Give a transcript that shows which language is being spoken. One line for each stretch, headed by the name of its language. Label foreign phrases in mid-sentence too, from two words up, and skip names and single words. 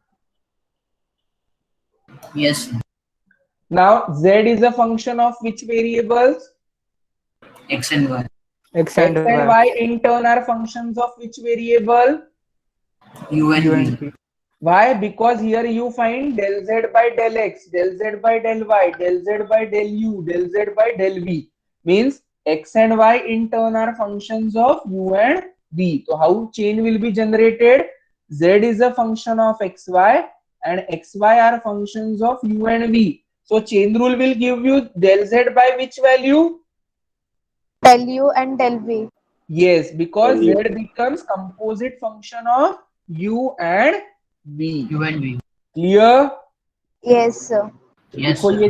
English: Yes, sir. Now z is a function of which variables? X and Y. X X and y in turn are functions of which variable? U and V. Why? Because here you find del z by del x, del z by del y, del z by del u, del z by del v. Means x and y in turn are functions of u and v. So how chain will be generated? Z is a function of xy and xy are functions of u and v. So chain rule will give you del z by which value? Del U and del V. Yes, because Del z u. becomes composite function of u and v. U and V. Clear? Yes, sir. Yes,
Hindi: लिखो,
English: sir.